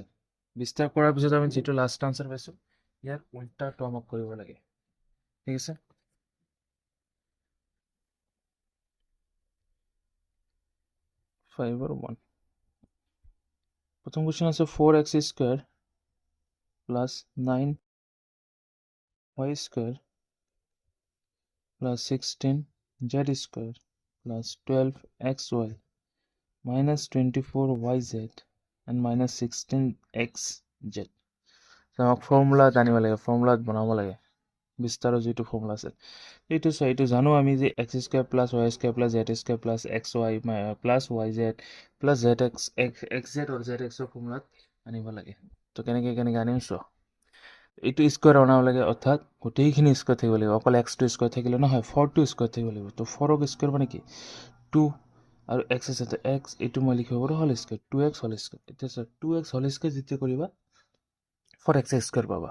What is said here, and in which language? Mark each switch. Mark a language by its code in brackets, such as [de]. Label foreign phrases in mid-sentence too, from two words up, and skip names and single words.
[as] বিস্তাৰ কৰাৰ পিছত আমি যিটো লাষ্ট আনচাৰ পাইছোঁ, ইয়াৰ উল্টাটো আমাক কৰিব লাগে, ঠিক আছে? 5 আৰু 1, প্ৰথম কুৱেশ্যন আছে 4x স্কুৱেৰ [en] plus 9y square plus 16z square plus 12xy minus 24yz and minus 16xz. So আমাক ফৰ্মুলা জানিব লাগে, ফৰ্মুলাত বনাব লাগে বিস্তাৰৰ যিটো ফৰ্মুলা আছে এইটো জানো আমি যে x square plus y square plus z square plus xy plus yz plus zx xz or zx ৰ ফৰ্মুলাত আনিব লাগে। তো কেনেকে আনিম চোৱা, এইটো স্কয়াৰ বনাব লাগে, অৰ্থাৎ গোটেইখিনি স্কয়াৰ থাকিব লাগিব, অকল x টো স্কয়াৰ থাকিলে নহয় 4 টো স্কয়াৰ থাকিব লাগিব। তো 4 ক স্কয়াৰ মানে কি 2 আৰু x আছে, তো x এইটো মই লিখিব পাৰো whole square 2x whole square. এতিয়া চোৱা 2x whole square যেতিয়া কৰিবা 4x স্কয়াৰ পাবা।